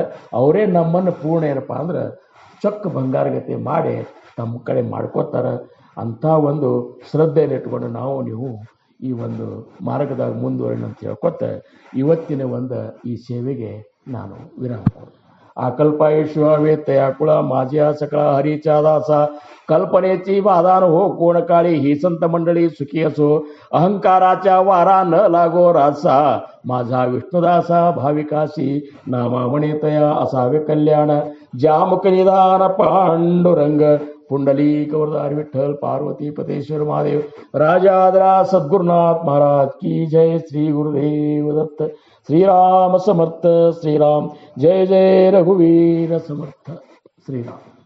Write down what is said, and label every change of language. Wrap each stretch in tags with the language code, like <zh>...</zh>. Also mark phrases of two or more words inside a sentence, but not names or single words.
<kn>ಅವರೇ ನಮ್ಮನ್ನು ಪೂರ್ಣ ಏನಪ್ಪ ಅಂದ್ರೆ ಚೊಕ್ಕ ಬಂಗಾರಗತೆ ಮಾಡಿ ತಮ್ಮ ಕಡೆ ಮಾಡ್ಕೋತಾರೆ. ಅಂಥ ಒಂದು ಶ್ರದ್ಧೆಯನ್ನು ಇಟ್ಕೊಂಡು ನಾವು ನೀವು ಈ ಒಂದು ಮಾರ್ಗದಾಗ ಮುಂದುವರೋಣ ಅಂತ ಹೇಳ್ಕೊತ ಇವತ್ತಿನ ಒಂದು ಈ ಸೇವೆಗೆ ನಾನು ವಿರಾಮ ಕೊಡ್ತೀನಿ.</kn> <mr>आकल्पायुष्यवेत्तया कुळ माझ्या सकळ हरीचा दासा कल्पनेची बाधा हो कोण काळी ही संत मंडळी सुखी असो अहंकाराच्या वारा न लागो रासा माझा विष्णुदासा भाविकाशी नामावणितया असावे कल्याण जामुख निदान पांडुरंग पुंडलिक वरदार विठ्ठल पार्वती पतेश्वर महादेव राजाद्रा सद्गुरुनाथ महाराज की जय. श्री गुरुदेव दत्त. श्रीराम समर्थ. श्रीराम जय जय रघुवीर समर्थ. श्रीराम.</mr>